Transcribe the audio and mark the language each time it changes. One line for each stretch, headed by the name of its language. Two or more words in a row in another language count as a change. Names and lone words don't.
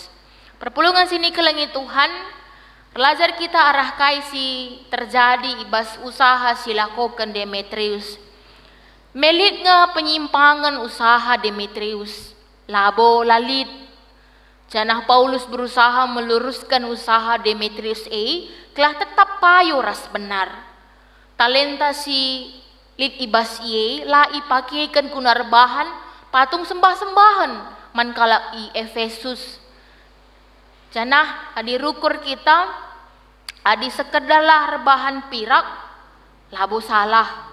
Batak Karo: Perpulungan sini kelengi Tuhan,
Indonesian: belajar kita
Batak Karo: arah kaisi terjadi ibas usaha silakokan Demetrius. Melit nga penyimpangan usaha Demetrius, labo lalit. Janah
Indonesian: Paulus berusaha meluruskan usaha Demetrius telah tetap
Batak Karo: payo ras benar. Talenta si lit ibas lah ipakekan kunar bahan patung sembah-sembahan man kalak Efesus. Janah adi rukur kita adi
Indonesian: sekedarlah rebahan
Batak Karo: pirak labo salah.